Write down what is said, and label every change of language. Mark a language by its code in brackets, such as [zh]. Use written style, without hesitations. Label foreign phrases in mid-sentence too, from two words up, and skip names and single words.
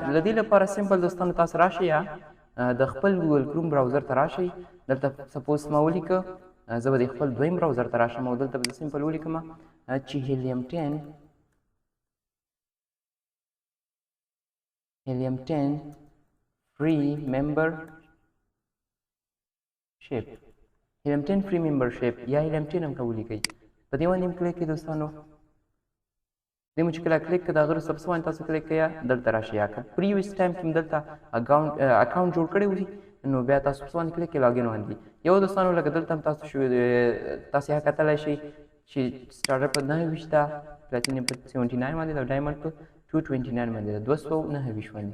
[ps] له دې لپاره سمپل دوستانو تاسو راشئ یا د خپل ګوګل کروم براوزر ته راشئ. دلته سپوز ما ولیکه، زه به د خپل دویم براوزر ته راشم او دلته به زه سمپل ولیکم چې هیلیم 10 [en] free membership. [ps] هیلیم 10 [en] free membership [ps] یا هیلیم 10 هم کولی کوي. په دې باندې هم کلیک کړئ دوستانو. دې مو چې کله کلیک کړه د هغه وروسته پس باندې تاسو کلیک کړئ دلته راشئ. یا که [en] previous time [ps] کې دلته اکاونټ جوړ کړی وي نو بیا تاسو پس باندې کلیک کړئ لاګین باندې. یو دوستانو لکه دلته هم تاسو یې کتلی شئ چې سټارټر په 29 پلاتینم په 79 باندې ده او ډایمنډ په 229 باندې ده، 229 باندې.